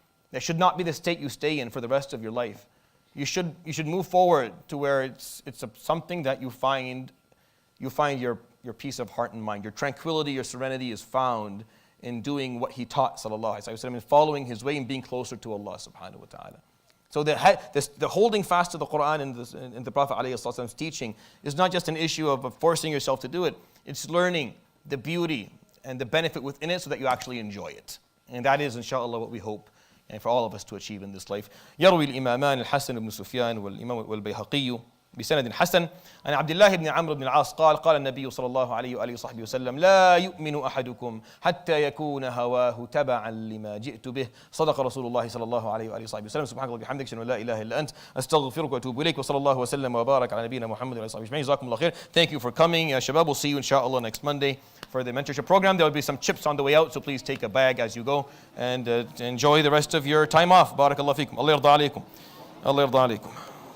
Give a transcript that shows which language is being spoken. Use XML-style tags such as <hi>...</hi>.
<en>That should not be the state you stay in for the rest of your life. You should move forward to where it's something that you find your peace of heart and mind, your tranquility, your serenity is found in doing what he taught, sallallahu alaihi wasallam, and following his way and being closer to Allah subhanahu wa ta'ala. So the holding fast to the Quran and the Prophet alayhi wasallam's teaching is not just an issue of forcing yourself to do it. It's learning the beauty and the benefit within it so that you actually enjoy it. And that is, inshallah, what we hope and for all of us to achieve in this life.</en> <ar>يروي الإمامان الحسن بن سفيان والإمام والبيهقي بسند حسن عن عبد الله بن عمرو بن العاص قال النبي صلى الله عليه وآله وصحبه وسلم لا يؤمن أحدكم حتى يكون هواه تبعا لما جئت به صدق رسول الله صلى الله عليه وآله وصحبه وسلم سبحانك اللهم وبحمدك أشهد أن لا إله إلا أنت أستغفرك وأتوب إليك وصلى الله وسلم وبارك على نبينا محمد وعلى آله وصحبه أجمعين جزاكم الله خير.</ar> <en>Thank you for coming. Shabab, we'll see you inshallah next Monday for the mentorship program. There will be some chips on the way out, so please take a bag as you go and enjoy the rest of your time off.</en> <ar>بارك الله فيكم. الله يرضى عليكم.</ar> <en>الله يرضى عليكم.</en>